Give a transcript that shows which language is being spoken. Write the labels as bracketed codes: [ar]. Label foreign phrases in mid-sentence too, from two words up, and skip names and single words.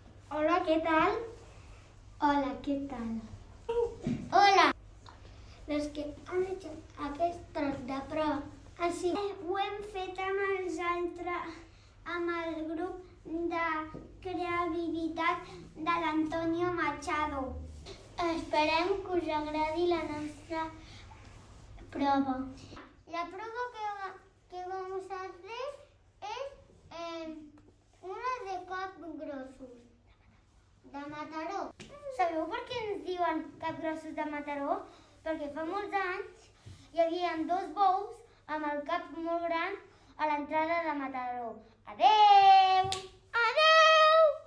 [ca] Hola, què tal? Hola, què tal? Hola! [es] Los que han hecho [ca] aquest tros de prova. Així Ho hem fet amb el grup de creativitat de l'Antonio Machado. esperem que us agradi la nostra prova. [es] La prueba que vamos a hacer es una de capgrossos de Mataró. [ca] Sabeu per què ens diuen capgrossos de Mataró? Perquè fa molts anys hi havia 2 bous amb el cap molt gran a l'entrada de Mataró. Adeu! Adeu!